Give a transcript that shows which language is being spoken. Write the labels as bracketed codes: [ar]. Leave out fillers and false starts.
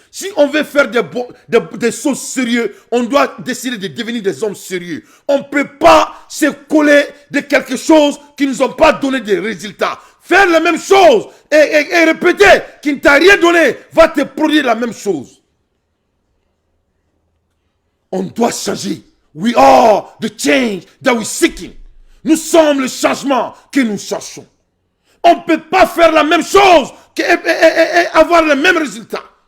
[fr] Si on veut faire des choses sérieuses, on doit décider de devenir des hommes sérieux. On ne peut pas se coller de quelque chose qui ne nous ont pas donné des résultats. Faire la même chose et répéter qui ne t'a rien donné va te produire la même chose. On doit changer. [en] We are the change that we're seeking. [fr] Nous sommes le changement que nous cherchons. On ne peut pas faire la même chose et avoir le même résultat.